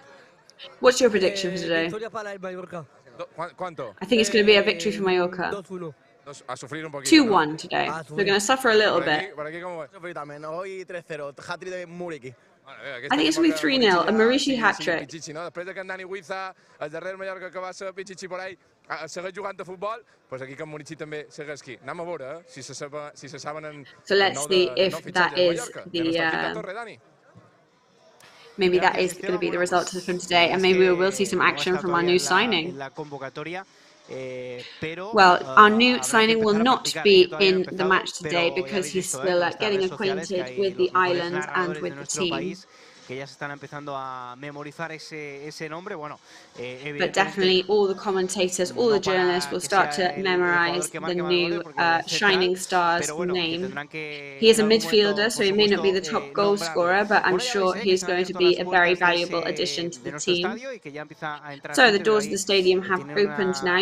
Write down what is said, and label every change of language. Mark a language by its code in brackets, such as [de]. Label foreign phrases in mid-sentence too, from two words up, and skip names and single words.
[en] What's your prediction for today? I think it's going to be a victory for Mallorca. 2-1 today. We're going to suffer a little bit. I think it's going to be 3-0, a Marishi hat-trick. [ca] segueix jugant a futbol, doncs aquí Can Monici també segueix aquí. Anem a veure si se saben el nou fitxatge de Mallorca. [es] De nuestra quinta torre, Dani. [en] Maybe that is going to be the result from today, and maybe we will see some action from our new signing. Well, our new signing will not be in the match today because he's still getting acquainted with the island and with the team. [es] Que ya se están empezando a memorizar ese nombre. Bueno, [en] but definitely all the commentators, all the journalists will start to memorize the new shining star's name. He is a midfielder, so he may not be the top goal scorer, but I'm sure he's going to be a very valuable addition to the team. So the doors of the stadium have opened now.